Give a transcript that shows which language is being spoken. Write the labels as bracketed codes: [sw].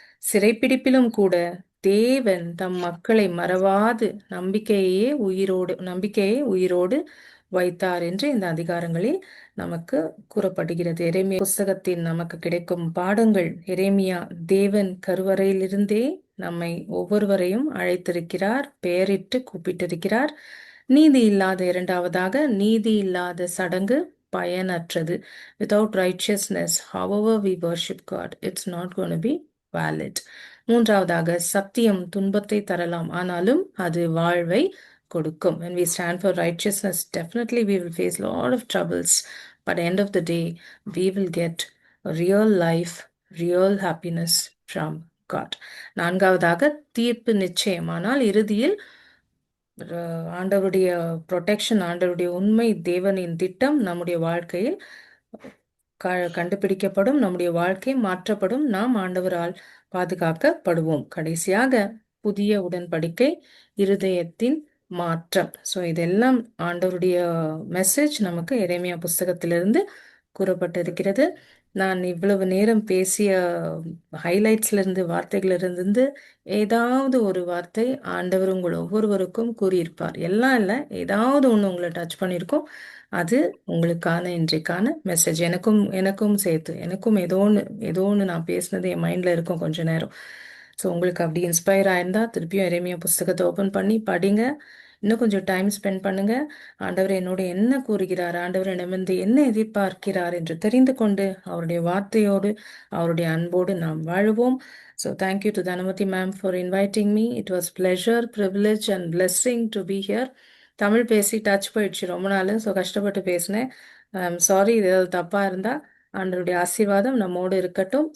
[ta] சிறைப்பிடிப்பிலும் கூட தேவன் தம் மக்களை மறவாது நம்பிக்கையை உயிரோடு வைத்தார் என்று இந்த அதிகாரங்களில் நமக்கு கூறப்படுகிறது. எரேமியா புஸ்தகத்தில் நமக்கு கிடைக்கும் பாடங்கள். எரேமியா தேவன் கருவறையிலிருந்தே நம்மை ஒவ்வொருவரையும் அழைத்திருக்கிறார், பெயரிட்டு கூப்பிட்டிருக்கிறார். நீதி இல்லாத, இரண்டாவதாக, நீதி இல்லாத சடங்கு பயனற்றது. [en] Without righteousness, however we worship God, it's not going to be valid. [ta] மூன்றாவதாக, சத்தியம் துன்பத்தை தரலாம், ஆனாலும் அது வாழ்வை கொடுக்கும். [en] When we stand for righteousness, definitely we will face a lot of troubles, but at the end of the day, we will get a real life, real happiness from God. [ta] நான்காவதாக, தீர்ப்பு நிச்சயம், ஆனால் இறுதியில் ஆண்டவருடைய ப்ரொடெக்ஷன், ஆண்டவருடைய உண்மை, தேவனின் திட்டம் நம்முடைய வாழ்க்கையில் கண்டுபிடிக்கப்படும், நம்முடைய வாழ்க்கை மாற்றப்படும், நாம் ஆண்டவரால் பாதுகாக்கப்படுவோம். கடைசியாக, புதிய உடன்படிக்கை, இருதயத்தின் மாற்றம். ஸோ இதெல்லாம் ஆண்டவருடைய மெசேஜ் நமக்கு எரேமியா புஸ்தகத்திலிருந்து கூறப்பட்டிருக்கிறது. நான் இவ்வளவு நேரம் பேசிய ஹைலைட்ஸ்ல இருந்து வார்த்தைகள் இருந்து ஏதாவது ஒரு வார்த்தை ஆண்டவர் உங்கள் ஒவ்வொருவருக்கும் கூறியிருப்பார். எல்லாம் இல்லை, ஏதாவது ஒன்று உங்களை டச் பண்ணியிருக்கோம். அது உங்களுக்கான இன்றைக்கான மெசேஜ். எனக்கும் சேர்த்து எனக்கும் ஏதோ ஒன்று நான் பேசினது என் மைண்டில் இருக்கும் கொஞ்ச நேரம். ஸோ உங்களுக்கு அப்படி இன்ஸ்பயர் ஆயிருந்தா திருப்பியும் எரேமியா புஸ்தகத்தை ஓப்பன் பண்ணி படிங்க. இன்னும் கொஞ்சம் டைம் ஸ்பெண்ட் பண்ணுங்க. ஆண்டவர் என்னோடு என்ன கூறுகிறார், ஆண்டவர் என்னிடமிருந்து என்ன எதிர்பார்க்கிறார் என்று தெரிந்து கொண்டு அவருடைய வார்த்தையோடு அவருடைய அன்போடு நாம் வாழுவோம். [en] So thank you to Dhanamati ma'am for inviting me. It was pleasure, privilege and blessing to be here. [ta] Tamil பேசி டச் போயிடுச்சு ரொம்ப நாள். ஸோ கஷ்டப்பட்டு பேசினேன். [en] I am sorry [ta] இது ஏதாவது தப்பாக இருந்தால். ஆண்டவருடைய ஆசீர்வாதம் நம்மோடு இருக்கட்டும்.